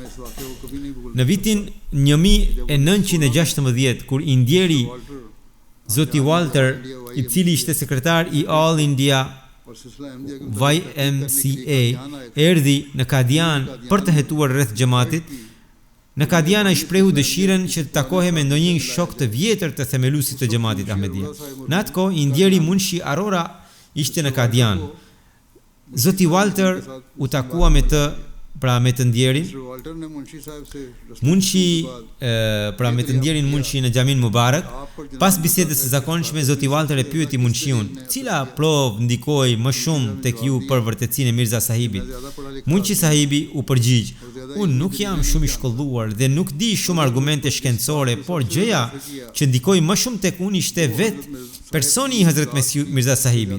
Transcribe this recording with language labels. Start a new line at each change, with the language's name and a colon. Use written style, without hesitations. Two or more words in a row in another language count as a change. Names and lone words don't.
Albanian: Në vitin 1916, kur i ndjeri Zoti Walter, i cili ishte sekretar i All India YMCA, erdhi në Kadian për të hetuar rreth xhamatit. Në Kadian ai shprehu dëshirën që të takohej me ndonjë shok të vjetër të themeluesit të xhamatit Ahmedia. Në atë kohë i ndjeri Munshi Arora ishte në Kadian. Zoti Walter u takua me të pra me të ndjerin,
Hindi: मिस्टर वाल्टर ने मुंशी साहब से
Albanian: Munshi, pra me të ndjerin Munshi në Xhamin Mubarak, pas bisedës së zakonshme Zoti Walter e pyeti Munshiun, cila provë ndikoi më shumë tek ju për vërtetësinë e Mirza Sahibit. Munshi Sahibi u përgjigj, unë nuk jam shumë i shkolluar dhe nuk di shumë argumente shkencore, por gjëja që ndikoi më shumë tek unë ishte vetë personi i Hazrat Mirza Sahibit.